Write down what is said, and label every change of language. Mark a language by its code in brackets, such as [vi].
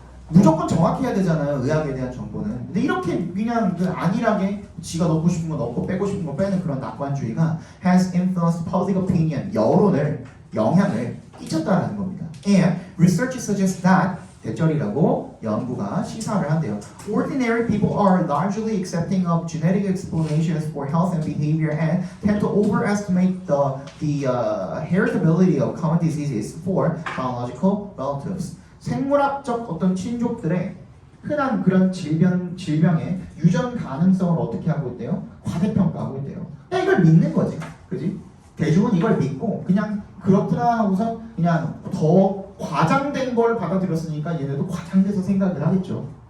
[ko] 무조건 정확해야 되잖아요. 의학에 대한 정보는. 근데 이렇게 그냥 그 안일하게 지가 넣고 싶은 거 넣고 빼고 싶은 거 빼는 그런 낙관주의가 [en] has influenced public opinion [ko] 여론을 영향을 끼쳤다라는 겁니다. [en] And research suggests that [ko] 대절이라고 연구가 시사를 한대요. [en] Ordinary people are largely accepting of genetic explanations for health and behavior and tend to overestimate the heritability of common diseases for biological relatives. [ko] 생물학적 어떤 친족들의 흔한 그런 질병의 유전 가능성을 어떻게 하고 있대요? 과대평가하고 있대요. 그냥 이걸 믿는 거지, 그지? 대중은 이걸 믿고 그냥 그렇구나 하고서 그냥 더 과장된 걸 받아들였으니까 얘네도 과장돼서 생각을 하겠죠.